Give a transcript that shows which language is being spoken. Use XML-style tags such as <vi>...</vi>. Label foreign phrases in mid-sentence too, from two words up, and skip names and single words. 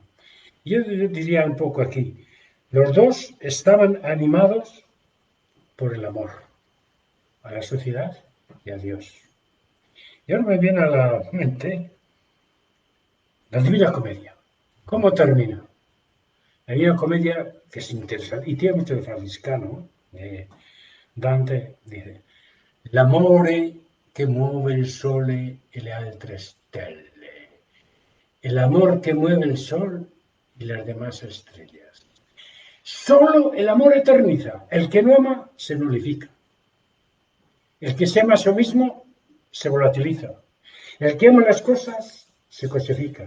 <es>Yo diría un poco aquí, los dos estaban animados por el amor a la sociedad y a Dios. Y ahora me viene a la mente la Divina Comedia. ¿Cómo termina? La Divina Comedia, que es interesante, y tiene mucho de franciscano,</es> <it>Dante dice, l'amore che muove il sole e le altre stelle.</it> <es>El amor que mueve el sol y las demás estrellas. Solo el amor eterniza. El que no ama se nulifica. El que se ama a sí mismo se volatiliza. El que ama las cosas se cosifica.</es>